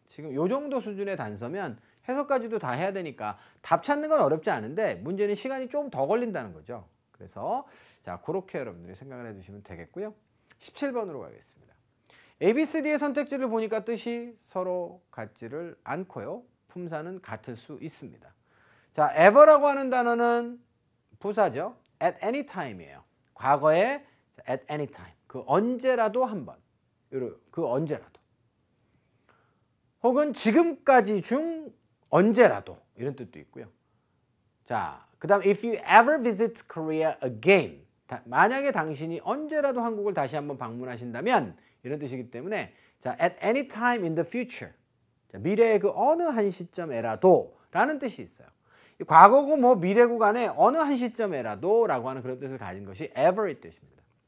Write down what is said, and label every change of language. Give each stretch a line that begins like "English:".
Korean: 지금 요 정도 수준의 단서면 해석까지도 다 해야 되니까 답 찾는 건 어렵지 않은데 문제는 시간이 좀 더 걸린다는 거죠. 그래서 자, 그렇게 여러분들이 생각을 해주시면 되겠고요. 17번으로 가겠습니다. A, B, C, D의 선택지를 보니까 뜻이 서로 같지를 않고요. 품사는 같을 수 있습니다. 자, ever라고 하는 단어는 부사죠.
English: at any time이에요.
Korean: 과거에
English: at any time.
Korean: 그 언제라도 한 번. 그 언제라도. 혹은 지금까지 중 언제라도 이런 뜻도 있고요. 자, 그 다음
English: if you ever visit Korea again.
Korean: 만약에 당신이 언제라도 한국을 다시 한번 방문하신다면 이런 뜻이기 때문에 자,
English: at any time in the future.
Korean: 자, 미래의 그 어느 한 시점에라도 라는 뜻이 있어요. 과거고 뭐 미래고 간에 어느 한 시점에라도 라고 하는 그런 뜻을 가진 것이 ever의 뜻입니다.